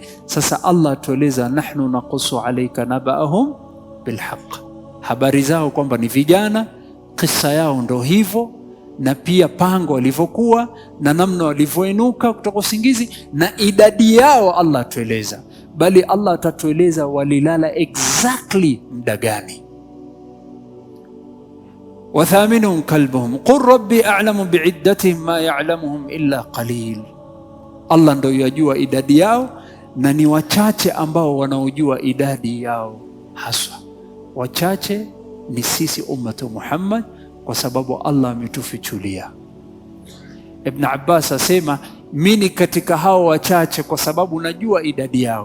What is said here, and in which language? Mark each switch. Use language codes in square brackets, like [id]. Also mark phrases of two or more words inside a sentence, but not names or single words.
[sw] Sasa Allah atueleza, [ar] نحن نقص عليك نبأهم بالحق, [sw] habari zao kwamba ni vijana, kisa yao ndo hivyo, na pia pango walivyokuwa na namna walivyoinuka kutoka usingizi na idadi yao Allah atueleza, bali Allah atatueleza walilala exactly muda gani. [ar] وثامنهم كلبهم قل ربي أعلم بعدتهم ما يعلمهم إلا قليل. [sw] Allah ndo yajua idadi yao na ni wachache ambao wanaojua idadi yao haswa. Wachache ni sisi ummatu Muhammad, kwa sababu Allah ametufichulia. Ibn Abbas asema mimi katika hao wachache kwa sababu najua idadi yao.